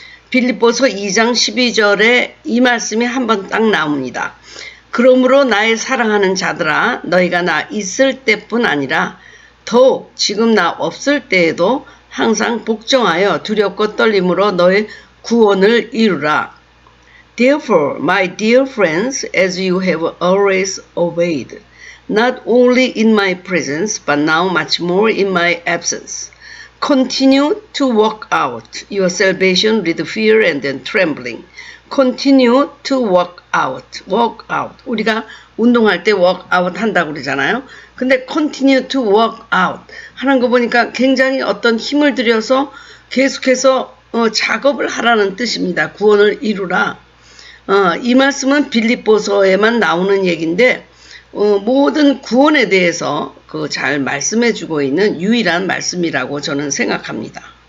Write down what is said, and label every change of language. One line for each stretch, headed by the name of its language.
Korean: 빌립보서 2장 12절에 이 말씀이 한번 딱 나옵니다. 그러므로 나의 사랑하는 자들아, 너희가 나 있을 때뿐 아니라 더욱 지금 나 없을 때에도 항상 복종하여 두렵고 떨림으로 너의 구원을 이루라.
English: Therefore, my dear friends, as you have always obeyed, not only in my presence, but now much more in my absence, continue to work out your salvation with fear and trembling. Continue to work out. work out.
Korean: 우리가 운동할 때 work out 한다고 그러잖아요. 근데
English: continue to work out
Korean: 하는 거 보니까 굉장히 어떤 힘을 들여서 계속해서 작업을 하라는 뜻입니다. 구원을 이루라. 이 말씀은 빌립보서에만 나오는 얘기인데 모든 구원에 대해서 잘 말씀해 주고 있는 유일한 말씀이라고 저는 생각합니다.